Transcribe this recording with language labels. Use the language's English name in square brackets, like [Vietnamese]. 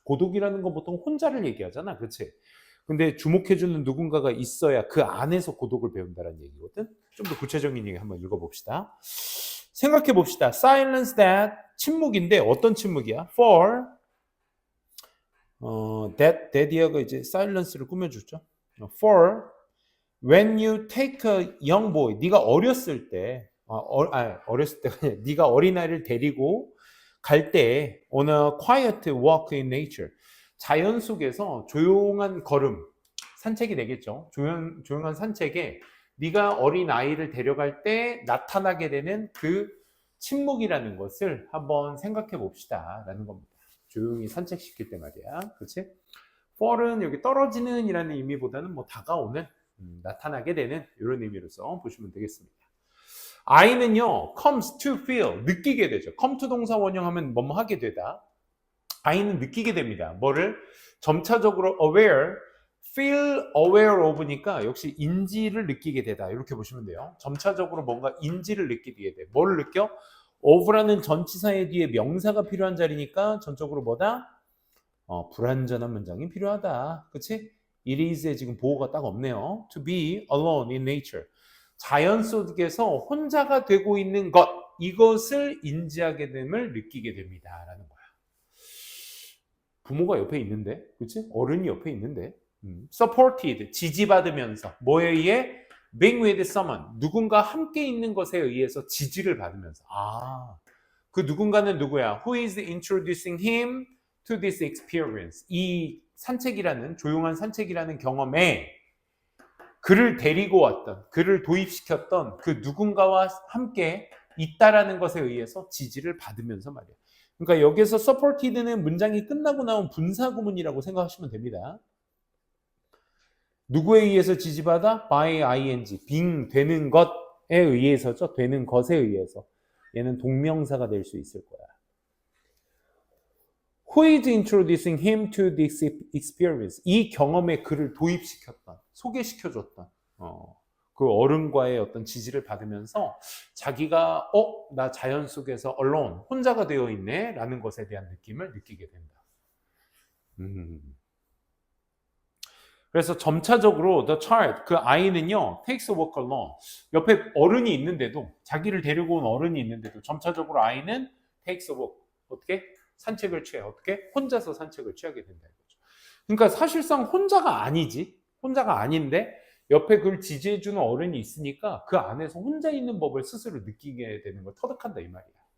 [Korean] 고독이라는 건 보통 혼자를 얘기하잖아. 그렇지? 근데 주목해주는 누군가가 있어야 그 안에서 고독을 배운다는 얘기거든. 좀 더 구체적인 얘기 한번 읽어봅시다. 생각해 봅시다. [English] Silence that [Korean] 침묵인데 어떤 침묵이야? [English] For that [Korean] 이제 silence를 꾸며주죠. [English] For when you take a young boy [Korean] 네가 어렸을 때 어렸을 때가 아니라 네가 어린아이를 데리고 갈 때 [English] on a quiet walk in nature. [Korean] 자연 속에서 조용한 걸음, 산책이 되겠죠. 조용한 산책에 네가 어린아이를 데려갈 때 나타나게 되는 그 침묵이라는 것을 한번 생각해 봅시다 라는 겁니다. 조용히 산책시킬 때 말이야. 그렇지? fall은 여기 떨어지는 이라는 의미보다는 뭐 다가오는, 나타나게 되는 이런 의미로서 보시면 되겠습니다. I는요, [English] comes to feel, [Korean] 느끼게 되죠. come to 동사 원형하면 뭐뭐 하게 되다. I는 느끼게 됩니다. 뭐를? 점차적으로 aware, [English] feel aware of [Korean] 니까 역시 인지를 느끼게 되다. 이렇게 보시면 돼요. 점차적으로 뭔가 인지를 느끼게 돼. 뭘 느껴? of라는 전치사의 뒤에 명사가 필요한 자리니까 전적으로 뭐다? 불완전한 문장이 필요하다. 그치? It is에 지금 보호가 딱 없네요. [English] To be alone in nature. [Korean] 자연 속에서 혼자가 되고 있는 것, 이것을 인지하게 됨을 느끼게 됩니다. 라는 거야. 부모가 옆에 있는데, 그치? 어른이 옆에 있는데. supported, 지지받으면서. 뭐에 의해? [English] being with someone. [Korean] 누군가 함께 있는 것에 의해서 지지를 받으면서. 그 누군가는 누구야? [English] Who is introducing him to this experience? [Korean] 이 산책이라는, 조용한 산책이라는 경험에 그를 데리고 왔던, 그를 도입시켰던 그 누군가와 함께 있다라는 것에 의해서 지지를 받으면서 말이야. 그러니까 여기서 supported는 문장이 끝나고 나온 분사구문이라고 생각하시면 됩니다. 누구에 의해서 지지받아? by ing, being, 되는 것에 의해서죠. 되는 것에 의해서. 얘는 동명사가 될 수 있을 거야. [English] Who is introducing him to this experience? [Korean] 이 경험에 그를 도입시켰던, 소개시켜줬던 그 어른과의 어떤 지지를 받으면서 자기가 나 자연 속에서 alone, 혼자가 되어 있네 라는 것에 대한 느낌을 느끼게 된다. 그래서 점차적으로 [English] the child, [Korean] 그 아이는요 [English] takes a walk alone. [Korean] 옆에 어른이 있는데도, 자기를 데리고 온 어른이 있는데도 점차적으로 아이는 [English] takes a walk. [Korean] 어떻게? 산책을 취해. 어떻게? 혼자서 산책을 취하게 된다는 거죠. 그러니까 사실상 혼자가 아니지. 혼자가 아닌데 옆에 그걸 지지해주는 어른이 있으니까 그 안에서 혼자 있는 법을 스스로 느끼게 되는 걸 터득한다 이 말이야.